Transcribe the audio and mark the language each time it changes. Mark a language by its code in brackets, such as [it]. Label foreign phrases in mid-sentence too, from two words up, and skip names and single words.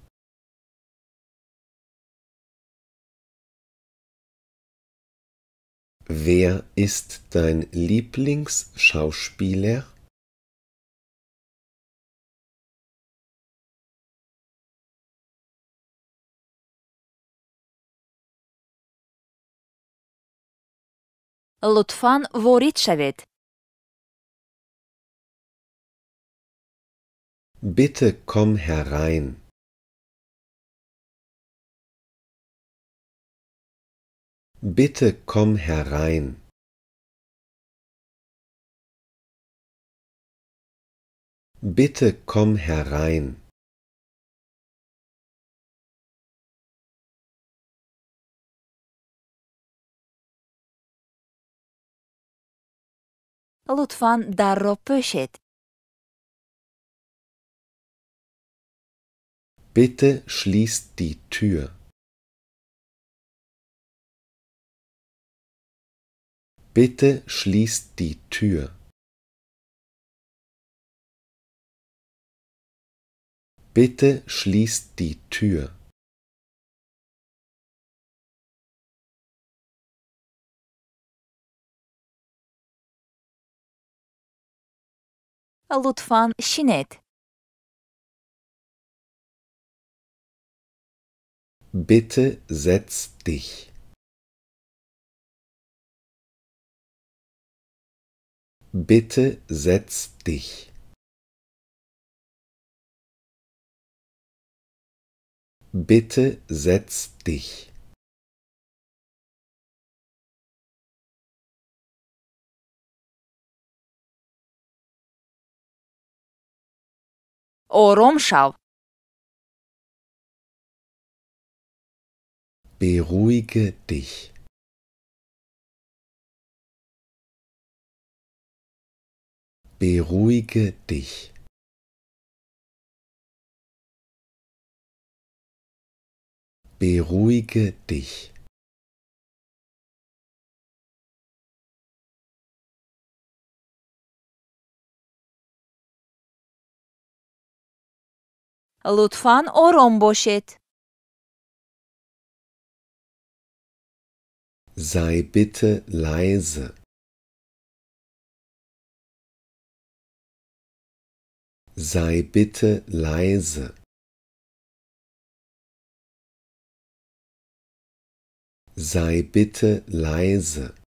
[de] Wer ist dein Lieblingsschauspieler? [fa] لطفاً وارد شوید. [de] Bitte komm herein. Bitte komm herein. Bitte komm herein. [fa] لطفاً در را ببندید. [de] Bitte schließt die Tür. Bitte schließt die Tür. Bitte schließt die Tür. [fa] لطفاً شینید. [de] Bitte setz dich. Bitte setz dich. Bitte setz dich. [fa] آرام شو. [de] Beruhige dich. Beruhige dich. Beruhige dich. [fa] لطفاً آرام باشید. [de] Sei bitte leise. Sei bitte leise. Sei bitte leise.